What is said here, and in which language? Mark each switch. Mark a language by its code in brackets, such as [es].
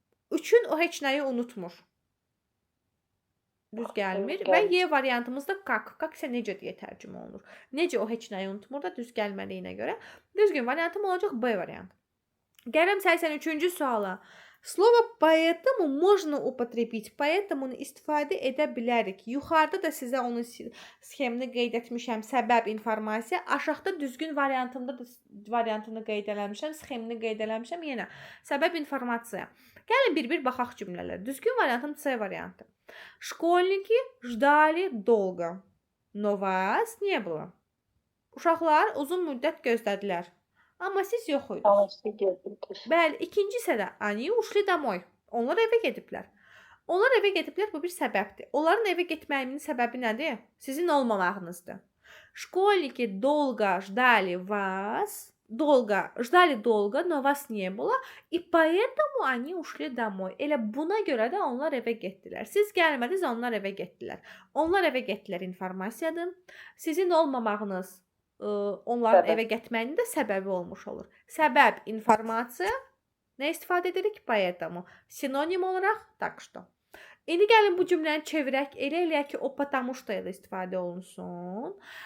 [az] Üçün o heç nəyi unutmur. Düz gəlmir. Və Y variantımızda kak. Kak isə necə deyə tərcümə olunur. Necə o heç nəyi unutmur da düz gəlmədiyinə görə. Düzgün variantım olacaq B variantı. Gələm 83-cü suala. [ru] Слово поэтому можно употребить. [az] Поэтому istifadə edə bilərik. Yuxarıda da sizə onun sxemini qeyd etmişəm. Səbəb, informasiya. Aşağıda düzgün variantımda da variantını qeyd eləmişəm. Sxemini qeyd eləmişəm. Yenə səbəb, informasiya. Gəlin bir-bir baxaq cümlələr. Düzgün variantım C variantı. [ru] Школьники ждали долго. Но вас не было. [az] Uşaqlar uzun müddət gözlədilər. Amma siz yox idiniz. Amma siz gözlüdür. Bəli, ikinci isə [ru] они ушли домой. [az] Onlar evə gediblər. Onlar evə gediblər, bu bir səbəbdir. Onların evə getməyinin səbəbi nədir? Sizin olmamağınızdır. [ru] Школьники долго ждали вас. Ждали долго, но вас не было. И поэтому они ушли домой. [az] Elə buna görə də onlar evə getdilər. Siz gəlmədiniz, onlar evə getdilər. Onlar evə getdilər informasiyadır. Sizin olmamağınız onların Səbəb. evə getməyinin də səbəbi olmuş olur. Səbəb, informasiya. Nə istifadə edirik? Поэтому. Sinonim olaraq так что. İndi gəlin bu cümləni çevirək. Elə ki, o потому что ilə istifadə olunsun.